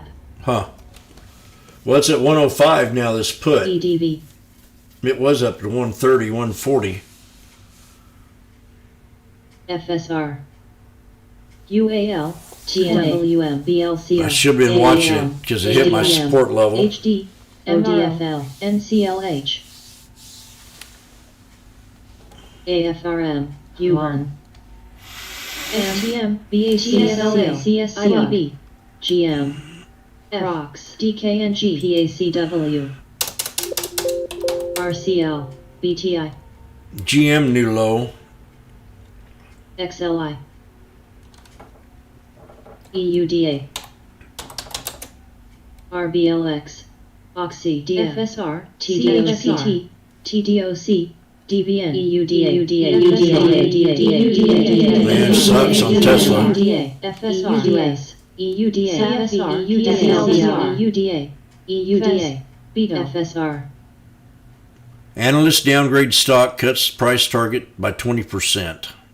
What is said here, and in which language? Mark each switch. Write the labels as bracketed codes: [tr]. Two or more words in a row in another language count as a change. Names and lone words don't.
[en] Huh. Well, it's at 105 now, this put. EDV, It was up to 130, 140. FSR, UAL, TNWM, BLCR, I should have been watching it because it hit my support level. HD, ODFL, NCLH, AFRM, U1, STM, BACSLA, CSCIB, GM, Prox, DKNG, PACW, RCL, BTI, GM new low. XLI, EUDA, RBLX, Oxy, DFSR, TDOC, TDOC, DVN, EUDA, Man, it sucks on Tesla. FSR, EUDA, EUDA, FSR, Analyst downgrade stock, cuts price target by 20%